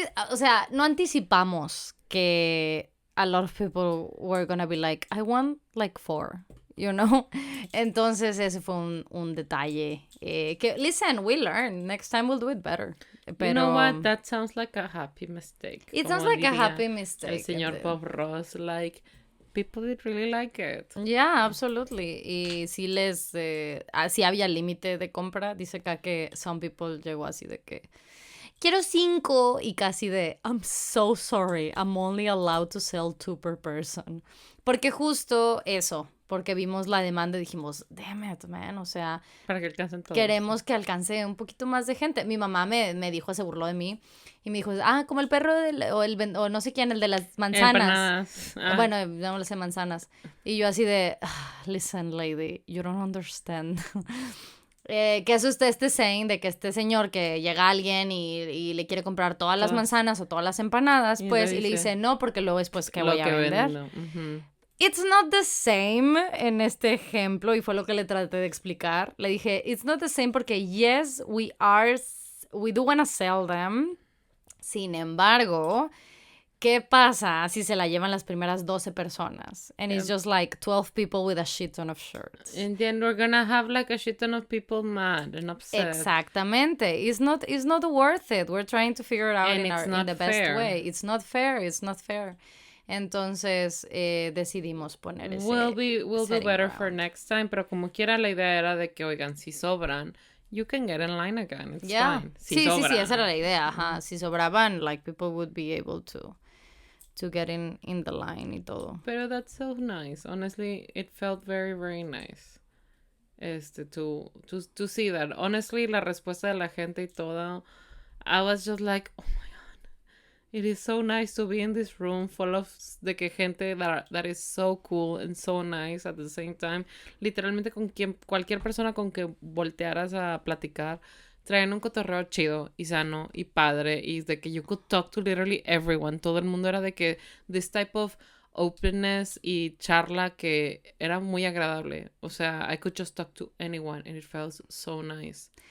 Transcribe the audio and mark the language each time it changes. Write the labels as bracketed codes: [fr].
[es] O sea, no anticipamos que [en] a lot of people were gonna be like, I want like 4. You know? [es] Entonces ese fue un detalle que, [en] listen, we learn. Next time we'll do it better. [es] pero... [en] You know what? That sounds like a happy mistake. It sounds like a happy mistake. [es] El señor [en] Bob Ross, like, people did really like it. Yeah, absolutely. [es] Y sí sí había límite de compra. Dice acá que [en] some people [es] llegó así de que quiero 5 y casi de [en] I'm so sorry, I'm only allowed to sell 2 per person. [es] Porque justo eso, porque vimos la demanda y dijimos, [en] damn it, man, [es] o sea, para que alcancen todos. Queremos que alcance un poquito más de gente. Mi mamá me dijo, se burló de mí y me dijo, como el perro o no sé quién, el de las manzanas. Bueno, no sé, manzanas. Y yo así de, [en] listen, lady, you don't understand. [es] Que es usted este saying de que este señor que llega alguien y le quiere comprar todas las manzanas o todas las empanadas, pues, y le dice no, porque luego después que voy a vender. Uh-huh. [en] It's not the same [es] en este ejemplo, y fue lo que le traté de explicar. Le dije, [en] it's not the same porque yes, we do want to sell them. [es] Sin embargo, ¿qué pasa si se la llevan las primeras 12 personas? [en] And it's just like 12 people with a shit ton of shirts. And then we're gonna have like a shit ton of people mad and upset. [es] Exactamente. [en] It's not worth it. We're trying to figure it out in the best way. It's not fair. [es] Entonces decidimos poner ese [en] We'll do better ground. for next time, [es] pero como quiera la idea era de que, oigan, si sobran, [en] you can get in line again, it's fine. [es] Sí, esa era la idea, ajá. Si sobraban, [en] like, people would be able to get in the line [es] y todo. [en] Pero that's so nice. Honestly, it felt very, very nice. To see that. Honestly, [es] la respuesta de la gente y todo, [en] I was just like, oh my God. It is so nice to be in this room full of [es] de que gente [en] that is so cool and so nice at the same time. [es] Literalmente cualquier persona con que voltearas a platicar, traen un cotorreo chido y sano y padre, y de que [en] you could talk to literally everyone. [es] Todo el mundo era de que [en] this type of openness [es] y charla que era muy agradable. [en] O sea, I could just talk to anyone and it felt so nice.